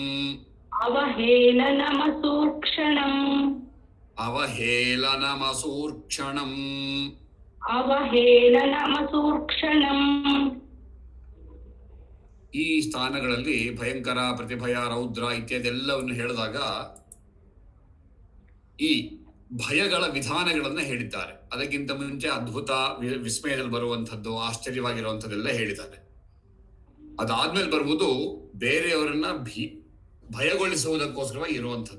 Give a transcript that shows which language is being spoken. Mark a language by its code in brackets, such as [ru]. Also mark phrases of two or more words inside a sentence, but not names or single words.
[sa] ಅವಹೇಳನಮಸೂಕ್ಷಣಂ ಅವಹೇಳನಮಸೂರ್ಕ್ಷಣಂ ಅವಹೇಳನಮಸೂಕ್ಷಣಂ. [kn] ಈ ಸ್ಥಾನಗಳಲ್ಲಿ ಭಯಂಕರ, ಪ್ರತಿಭಯ, ರೌದ್ರ ಇತ್ಯಾದಿ ಎಲ್ಲವನ್ನು ಹೇಳಿದಾಗ ಈ ಭಯಗಳ ವಿಧಾನಗಳನ್ನ ಹೇಳಿದ್ದಾರೆ. ಅದಕ್ಕಿಂತ ಮುಂಚೆ ಅದ್ಭುತ, ವಿಸ್ಮಯದಲ್ಲಿ ಬರುವಂಥದ್ದು, ಆಶ್ಚರ್ಯವಾಗಿರುವಂಥದ್ದೆಲ್ಲ ಹೇಳಿದ್ದಾರೆ. ಅದಾದ್ಮೇಲೆ ಬರುವುದು ಬೇರೆಯವರನ್ನ ಭಯಗೊಳಿಸುವುದಕ್ಕೋಸ್ಕರವಾಗಿ ಇರುವಂಥದ್ದು.